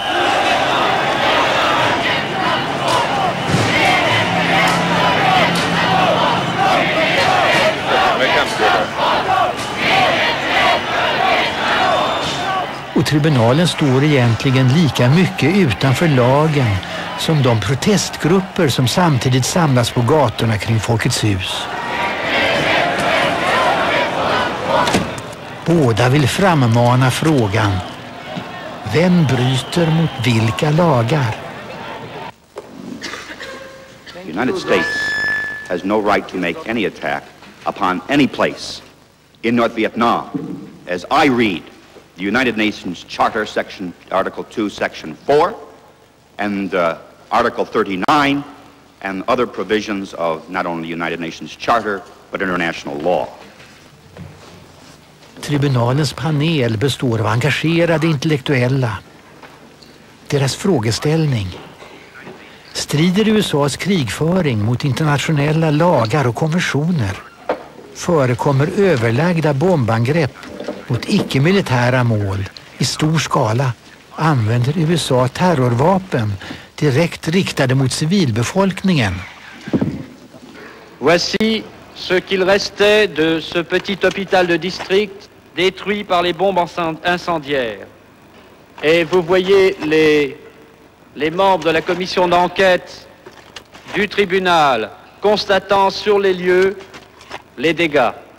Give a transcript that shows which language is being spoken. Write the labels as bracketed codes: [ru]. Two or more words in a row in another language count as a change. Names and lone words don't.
[sv] Och tribunalen står egentligen lika mycket utanför lagen som de protestgrupper som samtidigt samlas på gatorna kring Folkets hus. Båda vill frammana frågan: vem bryter mot vilka lagar? [en] The United States has no right to make any attack upon any place in North Vietnam. As I read the United Nations Charter, Article 2, Section 4, and Article 39, and other provisions of not only the United Nations Charter, but international law. [sv] Tribunalens panel består av engagerade intellektuella. Deras frågeställning: strider USAs krigföring mot internationella lagar och konventioner? Förekommer överlagda bombangrepp mot icke-militära mål i stor skala? Använder USA terrorvapen direkt riktade mot civilbefolkningen? [fr] Voici ce qu'il restait de ce petit hôpital de district détruit par les bombes incendiaires. Et vous voyez les membres de la commission d'enquête du tribunal constatant sur les lieux les dégâts.